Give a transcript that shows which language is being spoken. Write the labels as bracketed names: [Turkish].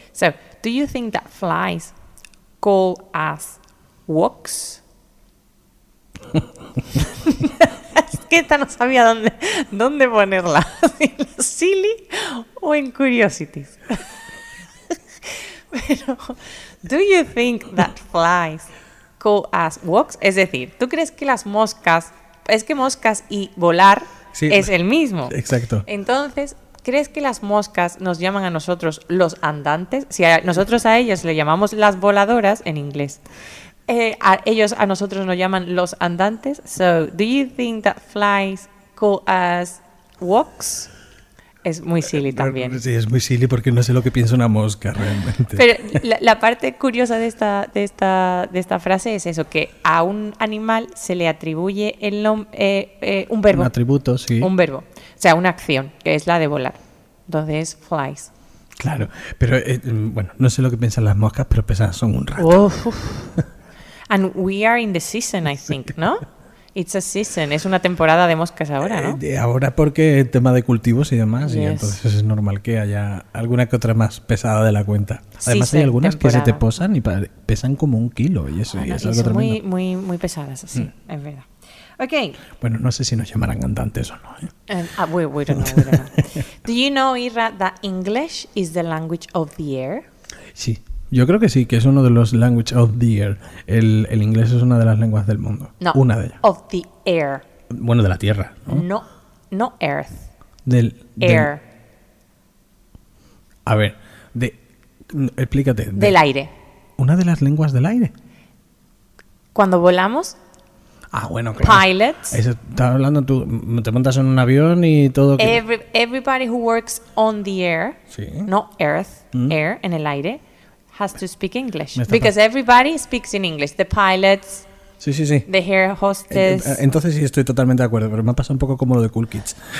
[English] So, do you think that flies call us wasps? [Spanish] que esta no sabía dónde ponerla, en Silly o en Curiosities. [English] Pero, ¿do you think that flies call us walks? [Spanish] Es decir, ¿tú crees que las moscas, es que moscas y volar sí, es el mismo? Exacto. Entonces, ¿crees que las moscas nos llaman a nosotros los andantes? Si a nosotros a ellas le llamamos las voladoras en inglés. A ellos a nosotros nos llaman los andantes. [English] So, do you think that flies call us walks? [Spanish] Es muy silly también. Sí, es muy silly porque no sé lo que piensa una mosca realmente. Pero la parte curiosa de esta frase es eso, que a un animal se le atribuye el un verbo. Un atributo, sí. Un verbo. O sea, una acción, que es la de volar. Entonces, flies. Claro, pero bueno, no sé lo que piensan las moscas, pero pesadas son un rato. [English] And we are in the season, I think, ¿no? It's a season, [Spanish] es una temporada de moscas ahora, [English] ¿no? [Spanish] Ahora porque el tema de cultivos y demás, yes. Y entonces es normal que haya alguna que otra más pesada de la cuenta. Además sí, hay algunas temporada. Que se te posan y pesan como un kilo y eso, bueno, y es algo tremendo. Muy, muy, muy pesadas, sí, es verdad. Okay. Bueno, no sé si nos llamarán andantes o no. [English] We don't know. Do you know, Ira, that English is the language of the air? [Spanish] Sí, yo creo que sí, que es uno de los [English] language of the air. [Spanish] El inglés es una de las lenguas del mundo. No, una de ellas. [English] Of the air. [Spanish] Bueno, de la tierra. No, [English] no, no earth. [Spanish] Del [English] air. [Spanish] A ver, explícate. Del aire. ¿Una de las lenguas del aire? Cuando volamos... Ah, bueno, claro. [English] Pilots. [Spanish] Estás hablando tú, te montas en un avión y todo. [English] Everybody who works on the air, [Spanish] sí. [English] Not earth, air, [Spanish] en el aire, [English] has to speak English. Because everybody speaks in English. The pilots, [Spanish] sí, sí, sí. [English] The air hostess. [Spanish] Entonces sí, estoy totalmente de acuerdo, pero me ha pasado un poco como lo de Cool Kids.